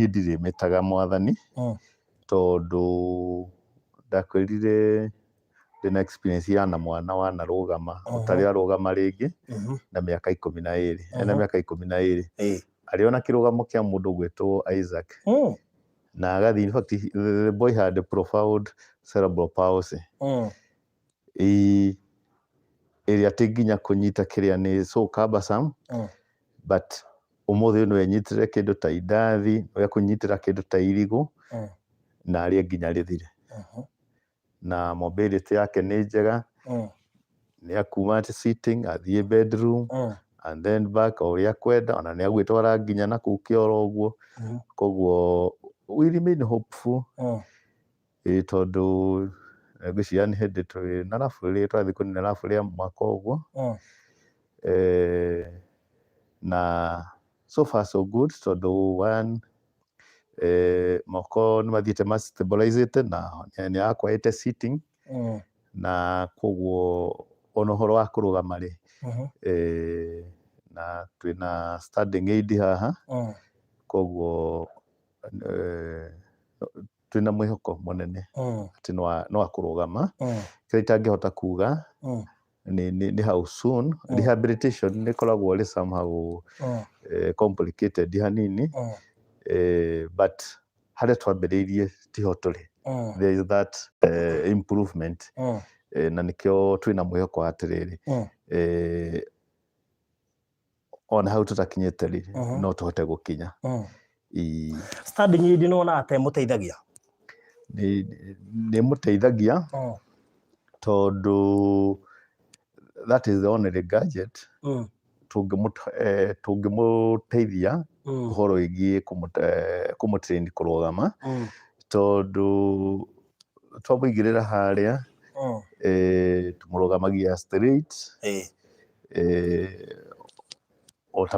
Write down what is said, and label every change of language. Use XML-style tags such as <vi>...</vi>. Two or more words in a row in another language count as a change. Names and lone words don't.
<ki>ndirĩmĩtaga Mwathani tondu ndakwĩrire ndĩna experience ya na mwana wanarũgama ũtarĩ arũgama rĩngĩ na mĩaka 12 ena mĩaka 12 arĩ ona kĩrũgamo kĩa mũndũ gwĩtwo Isaac na agathi</ki> <en>in fact the boy had a profound cerebral palsy</en> <ki>ĩrĩa atĩ nginya kũnyita kĩrĩa nĩ</ki> <en>so cumbersome</en> <ki>but ũmũthĩ no enyitire kĩndũ ta indathi no ekũnyitĩra kĩndũ ta irigũ na arĩa nginya rĩthire na mobility yake nĩ njega nĩ akuma sitting athiĩ</ki> <en>bedroom and then back</en> <ki>ũrĩa kwenda ona nĩ agwĩtwara nginya na kũu kĩoro ũguo koguo</ki> <en>we remain hopeful</en> <ki>tondu ngwĩciria nĩ hĩndĩ twĩna rabu rĩrĩa twathiĩ kũnina rabu rĩa mwaka ũguo na</ki> <en>so far so good</en> <ki>tondu one moko nĩ mathiĩte ma stabilizĩte na nĩ akwĩte sitting na koguo ona ũhoro wa kũrũgama rĩ na twĩna</ki> <en>standing aid</en> <ki>haha koguo twĩna mwĩhoko mũnene atĩ no akũrũgama kĩrĩa itangĩhota kuga nĩ</ki> <en>how soon rehabilitation</en> <ki>nĩ koragwo rĩ</ki> <en>somehow complicated</en> <ki>hanini but harĩa twambĩrĩirie tiho tũrĩ</ki> <en>there is that improvement</en> <ki>na nĩkĩo twĩna mwĩhoko atĩrĩrĩ ona hau tũtakinyĩte rĩ no tũhote gũkinya</ki> <en>standing aid</en> <ki>nĩ wona atĩ mũteithagia nĩ mũteithagia tondu</ki> <en>that is the only gadget</en> <ki>tũngĩmũteithia ũhoro wĩgiĩ kũmũtrain kũrũgama tondu twamũigĩrĩra harĩa tũmũrũgamagia straight ota</ki>